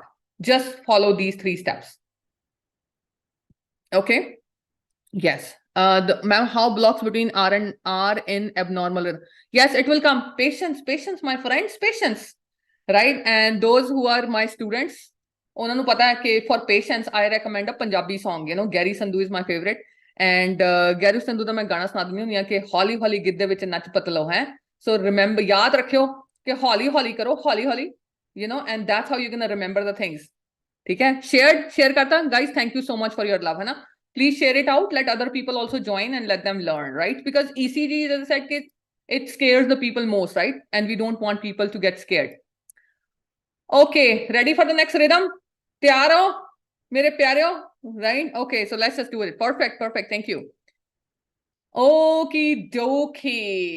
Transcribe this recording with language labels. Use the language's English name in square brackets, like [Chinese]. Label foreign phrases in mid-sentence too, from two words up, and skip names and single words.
[English] Just follow these 3 steps. Okay. Yes. Ma'am, how blocks between R and R in abnormal rhythm? Yes, it will come. Patience, patience, my friends, patience. Right? And those who are my students, [Punjabi] ਉਹਨਾਂ ਨੂੰ ਪਤਾ ਹੈ ਕਿ [English] for patience, I recommend a Punjabi song. You know, Gary Sandhu is my favorite. [Punjabi] And Gary Sandhu ਦਾ ਮੈਂ ਗਾਣਾ ਸੁਣਾ ਦਿੰਦੀ ਹੁੰਦੀ ਆ ਕਿ ਹੌਲੀ ਹੌਲੀ ਗਿੱਧੇ ਵਿੱਚ ਨੱਚ ਪਤਲੋ ਹੈ. [English] So remember, [Punjabi] ਯਾਦ ਰੱਖਿਓ ਕਿ ਹੌਲੀ ਹੌਲੀ ਕਰੋ, ਹੌਲੀ ਹੌਲੀ, [English] you know, and that's how you're going to remember the things. [Hindi] ठीक है? Share करता, [English] guys, thank you so much for your love, [Hindi] है ना? [English] Please share it out. Let other people also join and let them learn, right? Because ECG, as I said, it scares the people most, right? And we don't want people to get scared. Okay, ready for the next rhythm? [Hindi] तैयार हो? मेरे प्यारे हो? Right? [English] Okay, so let's just do it. Perfect, perfect. Thank you. Okie dokie.